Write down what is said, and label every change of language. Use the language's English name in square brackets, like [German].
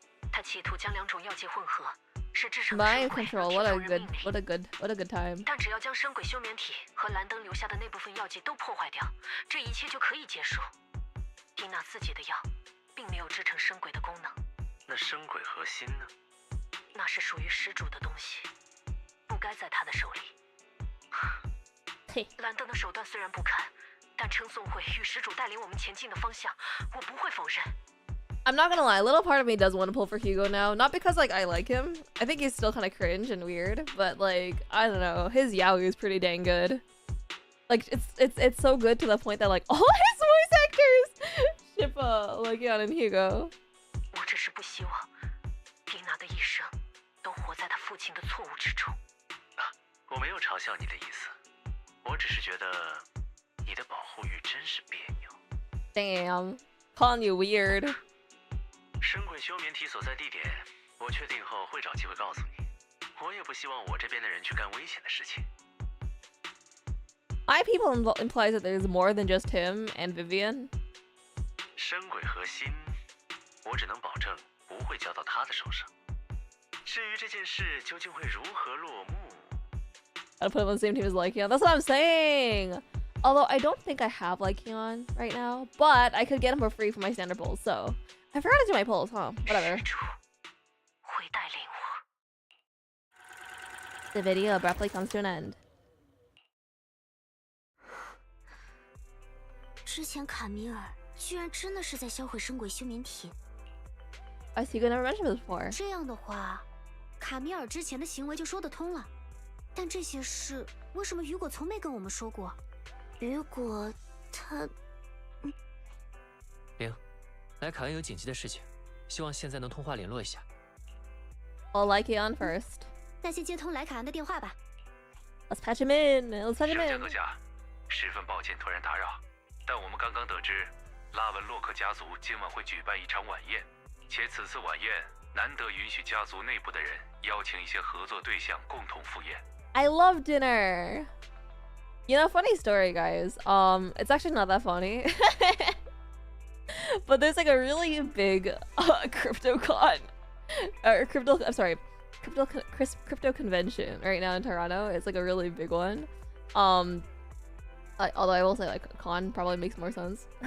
[English] Mind control, what a good time. [Chinese] 但只要将深轨休眠体和蓝灯留下的那部分药剂都破坏掉，这一切就可以结束。蒂娜自己的药，并没有制成深轨的功能。那深轨核心呢？那是属于失主的东西，不该在他的手里。嘿，蓝灯的手段虽然不堪，但称颂会与失主带领我们前进的方向，我不会否认。 [English] I'm not gonna lie, a little part of me does want to pull for Hugo now. Not because like I like him. I think he's still kind of cringe and weird, but like I don't know, his yaoi is pretty dang good. Like it's so good to the point that like all his voice actors ship Legion and Hugo. [Chinese] 我只是不希望蒂娜的一生都活在她父亲的错误之中。我没有嘲笑你的意思，我只是觉得你的保护欲真是别扭。 [English] Damn, calling you weird. [Chinese] 深轨休眠体所在地点，我确定后会找机会告诉你。我也不希望我这边的人去干危险的事情。 [English] My people implies that there's more than just him and Vivian. [Chinese] 深轨核心，我只能保证不会交到他的手上。至于这件事究竟会如何落幕， [English] I'll put him on the same team as Lycion. That's what I'm saying. Although I don't think I have Lycion right now, but I could get him for free for my standard pulls. So I forgot to do my pulls, huh? Whatever. [Chinese] 失主会带领我。 [English] The video abruptly comes to an end. [Chinese] 之前卡米尔居然真的是在销毁深轨休眠体。 [English] I see you never mentioned this before. [Chinese] 这样的话，卡米尔之前的行为就说得通了。但这些事为什么雨果从没跟我们说过？雨果，他…… 玲，莱卡恩有紧急的事情，希望现在能通话联络一下。 [English] I'll Lycion first. [Chinese] 那先接通莱卡恩的电话吧。 [English] Let's patch him in. Let's patch him [Chinese] 上 [English] in. [Chinese] 将阁下，十分抱歉突然打扰，但我们刚刚得知，拉文洛克家族今晚会举办一场晚宴，且此次晚宴难得允许家族内部的人邀请一些合作对象共同赴宴。 [English] I love dinner. You know, funny story, guys. It's actually not that funny. But there's like a really big CryptoCon or crypto convention right now in Toronto. It's like a really big one. Although I will say like con probably makes more sense.